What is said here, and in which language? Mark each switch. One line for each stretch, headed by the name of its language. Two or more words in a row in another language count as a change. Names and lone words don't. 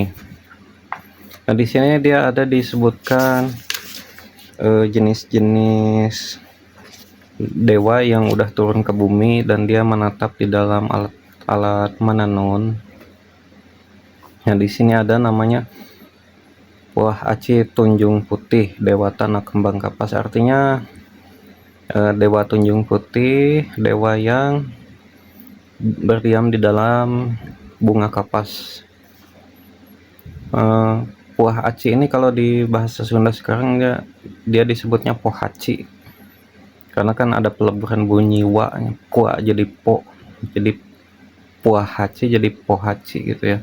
Indonesian: Nah di sini dia ada disebutkan jenis-jenis dewa yang udah turun ke bumi dan dia menatap di dalam alat menenun. Nah di sini ada namanya Wah Aci Tunjung Putih, Dewa Tanah Kembang Kapas, artinya dewa tunjung putih, dewa yang berdiam di dalam bunga kapas. Puah Aci ini kalau di bahasa Sunda sekarang dia disebutnya Pohaci, karena kan ada peleburan bunyi wa, kua jadi po, jadi Puah Haci jadi Pohaci gitu ya.